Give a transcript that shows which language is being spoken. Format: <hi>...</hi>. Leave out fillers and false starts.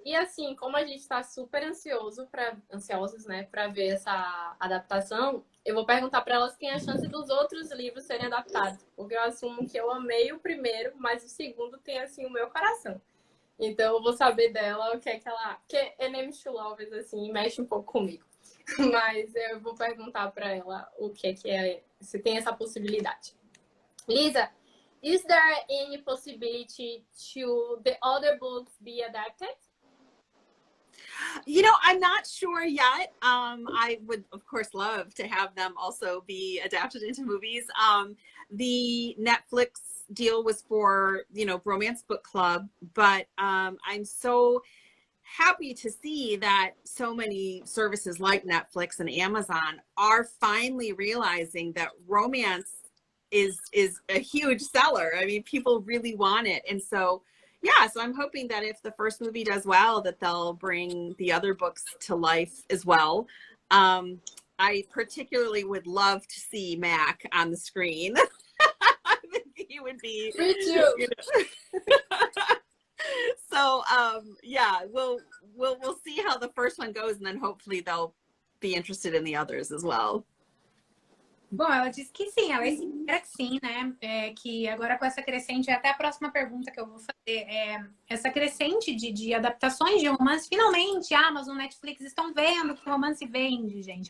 <pt>E assim, como a gente está super ansiosos, né, para ver essa adaptação, eu vou perguntar para elas quem é a chance dos outros livros serem adaptados. Porque eu assumo que eu amei o primeiro, mas o segundo tem assim o meu coração. Então eu vou saber dela o que é que ela. Porque Enemies to Lovers, assim, mexe um pouco comigo. Mas eu vou perguntar para ela o que é, se tem essa possibilidade.</pt> <en>Lisa, is there any possibility to the other books be adapted? You know, I'm not sure yet. I would, of course, love to have them also be adapted into movies. The Netflix deal was for, Romance Book Club, but I'm so happy to see that so many services like Netflix and Amazon are finally realizing that romance is a huge seller. I mean, people really want it. And so, yeah, so I'm hoping that if the first movie does well, that they'll bring the other books to life as well. I particularly would love to see Mac on the screen. I think he would be. Me too. So, yeah, we'll see how the first one goes, and then hopefully they'll be interested in the others as well.</en> <pt>Bom, ela disse que sim, ela espera que sim, né? Que agora com essa crescente, até a próxima pergunta que eu vou fazer, essa crescente de adaptações de romance, finalmente a Amazon, Netflix estão vendo que romance vende, gente.</pt>